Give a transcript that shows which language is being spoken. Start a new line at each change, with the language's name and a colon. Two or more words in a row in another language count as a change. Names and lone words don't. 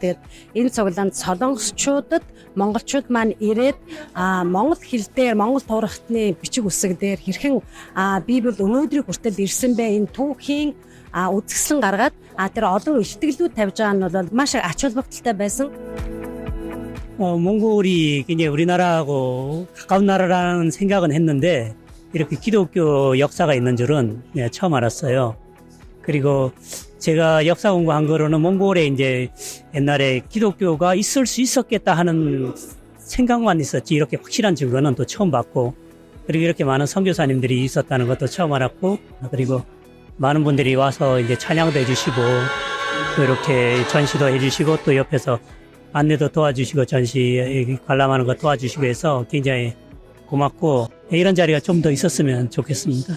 Mongolian: Тэгээд энэ цуглаанд солонгосчуудад монголчууд маань ирээд монгол хэл дээр монгол туурхтны бичиг үсэг дээр хэрхэн Библи өнөөдрийг хүртэл ирсэн бэ? Энэ түүхийн үзэсгэлэн гаргаад тэр олон илтгэлүүд тавьж байгаа нь бол маш ач холбогдолтой байсан.
Korean: 몽골이 굉장히 우리나라하고 가까운 나라라는 생각은 했는데 이렇게 기독교 역사가 있는 줄은 처음 알았어요. 그리고 제가 역사 공부한 거로는 몽골에 이제 옛날에 기독교가 있을 수 있었겠다 하는 생각만 있었지 이렇게 확실한 증거는 또 처음 봤고 그리고 이렇게 많은 선교사님들이 있었다는 것도 처음 알았고 그리고 많은 분들이 와서 이제 찬양도 해주시고 또 이렇게 전시도 해주시고 또 옆에서 안내도 도와주시고 전시 관람하는 거 도와주시고 해서 굉장히 고맙고 이런 자리가 좀 더 있었으면 좋겠습니다.